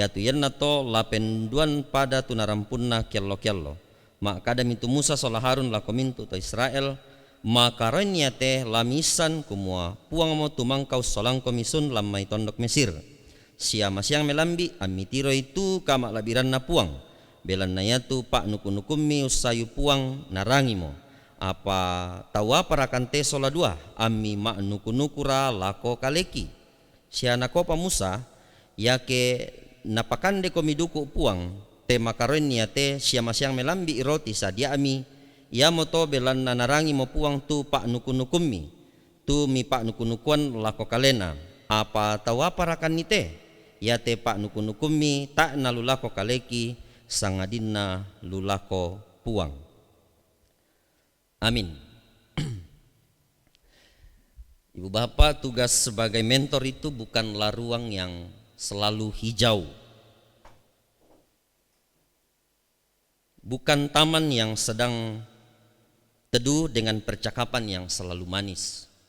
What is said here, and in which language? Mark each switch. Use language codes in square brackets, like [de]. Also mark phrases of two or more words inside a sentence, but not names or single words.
[sda] tu yanna to la penduan pada tu narampunna kiallo mak kadam itu Musa sola Harun la komintu to Israel makaranya teh lamisan kumua puang mo tumangkau solang komisun lamai tondok Mesir siama siang melambi amitiro itu kama labiran na puang belan na yatu pak nukunukumi usayu puang narangi mo apa tawa parakante sola dua ami mak nukunukura lako kaleki siana kopa Musa yake napakande komiduku puang te makarenya te siama siang melambi roti sadia ami ya moto belan na narangi mo puang tu pak nukunukumi tu mi pak nukunukuan lako kalena apa tawa parakan nite ya te pak nukunukumi tak na lulako kaleki sangadinna lulako puang. Amin. [id] Ibu bapak, tugas sebagai mentor itu bukanlah ruang yang selalu hijau, bukan taman yang sedang teduh dengan percakapan yang selalu manis.